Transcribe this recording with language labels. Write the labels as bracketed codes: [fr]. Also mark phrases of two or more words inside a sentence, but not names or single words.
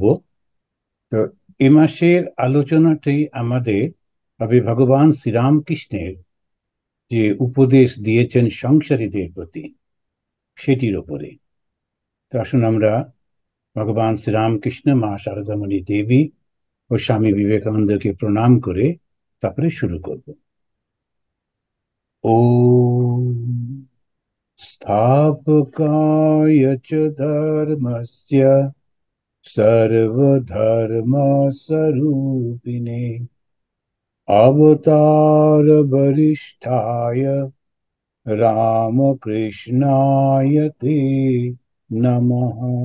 [bn] তো এ মাসের আলোচনাটি আমাদের হবে ভগবান শ্রীরামকৃষ্ণের যে উপদেশ দিয়েছেন সংসারীদের প্রতি সেটির উপরে। তো আসুন আমরা ভগবান শ্রীরামকৃষ্ণ, মা শারদামণি দেবী ও স্বামী বিবেকানন্দকে প্রণাম করে তারপরে শুরু করব। [sa] ওম स्थापकाय च धर्मस्य सर्वधर्मस्वरूपिणे अवतारवरिष्ठाय रामकृष्णाय ते नमः।